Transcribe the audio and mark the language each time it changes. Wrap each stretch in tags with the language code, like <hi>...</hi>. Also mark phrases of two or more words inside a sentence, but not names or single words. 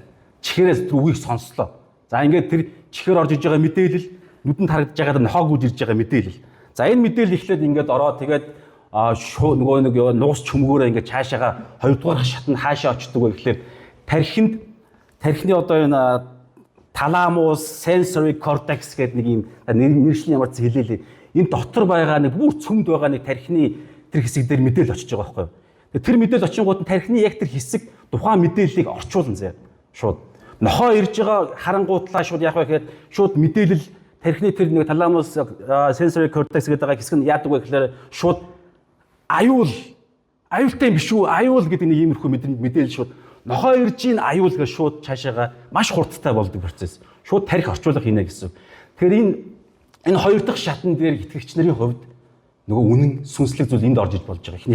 <mn>Чихээрээс тэр үгийг сонслоо. За ингээд тэр чихээр орж иж байгаа мэдээлэл нүдэнд харагдаж байгаад нохоо гүйж ирж байгаа мэдээлэл. За энэ мэдээлэл эхлээд ингээд ороод тэгээд нөгөө нэг нуус чөмгөөрөө ингээд цаашаага хоёрдугаар шат нь хаашаа очдөг вэ гэхээр тархины одоо энэ таламус,</mn> <en>sensory cortex</en> <mn>гэдэг нэг юм нэршлийн ямар ч хэлээлээ. Энэ дотор байгаа нэг бүр цөмд байгаа нэг тархины тэр хэсэг дээр мэдээлэл очиж байгаа байхгүй юу? Тэр мэдээлэл очингууд нь тархины яг тэр хэсэг тухайн мэдээллийг орчуулна зэ. Шууд нохоо ирж байгаа харангуутлаа шууд яах вэ гэхээр шууд мэдээлэл тархины тэр нэг таламус,</mn> <en>sensory cortex</en> <mn>гэдэг байгаа хэсэг нь яадаг вэ гэхээр шууд аюултай юм биш үү? Аюул гэдэг нэг иймэрхүү мэдээлэл шууд нохоо ирж ийн аюул гэж шууд цаашаага маш хурдтай болдог процесс. Шууд тарих орчуулга хийнэ гэсэн. Тэгэхээр энэ хоёр дахь шатн дээр итгэгч нарын хувьд нөгөө үнэн сүнслэг зүйл энд орж иж болж байгаа.</mn>